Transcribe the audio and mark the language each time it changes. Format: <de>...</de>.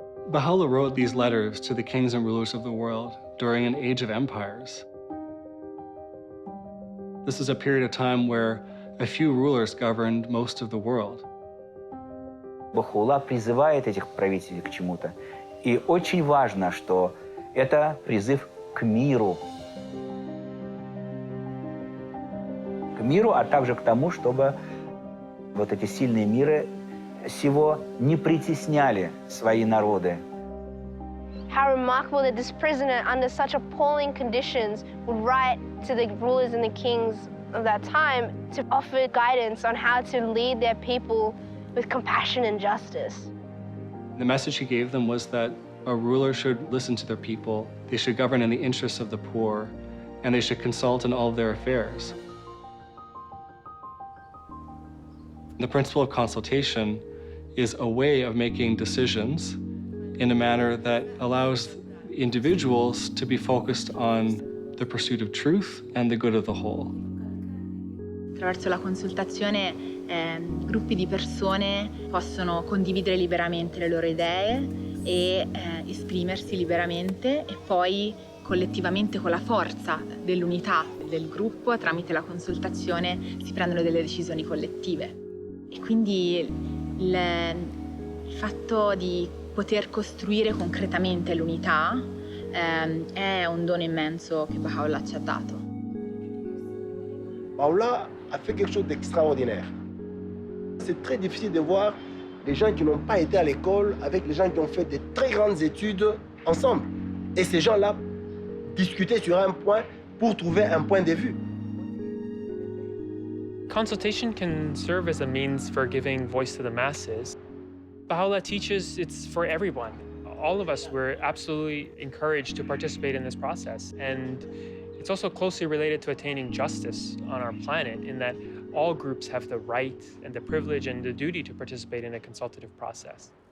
<en>Baha'u'llah wrote these letters to the kings and rulers of the world during an age of empires. This is a period of time where a few rulers governed most of the world.</en> <ru>Baha'u'llah призывает этих правителей к чему-то. И очень важно, что это призыв к миру. К миру, а также к тому, чтобы вот эти сильные миры сего не притесняли свои народы.</ru> <en>How remarkable that this prisoner, under such appalling conditions, would write to the rulers and the kings of that time to offer guidance on how to lead their people with compassion and justice. The message he gave them was that a ruler should listen to their people, they should govern in the interests of the poor, and they should consult in all of their affairs. The principle of consultation is a way of making decisions in a manner that allows individuals to be focused on the pursuit of truth and the good of the whole.</en> <it>Attraverso la consultazione gruppi di persone possono condividere liberamente le loro idee e esprimersi liberamente e poi collettivamente con la forza dell'unità del gruppo tramite la consultazione si prendono delle decisioni collettive. E quindi il fatto di poter costruire concretamente l'unità è un dono immenso che Baha'u'llah ci ha dato.</it> <fr>Baha'u'llah a fait quelque chose d'extraordinaire. C'est très difficile de voir les gens qui n'ont pas été à l'école avec les gens qui ont fait de très grandes études ensemble. Et ces gens-là discutaient sur un point pour trouver un point de vue.</fr> <en>Consultation can serve as a means for giving voice to the masses. Baha'u'llah teaches it's for everyone. All of us, we're absolutely encouraged to participate in this process. And it's also closely related to attaining justice on our planet in that all groups have the right and the privilege and the duty to participate in a consultative process.</en>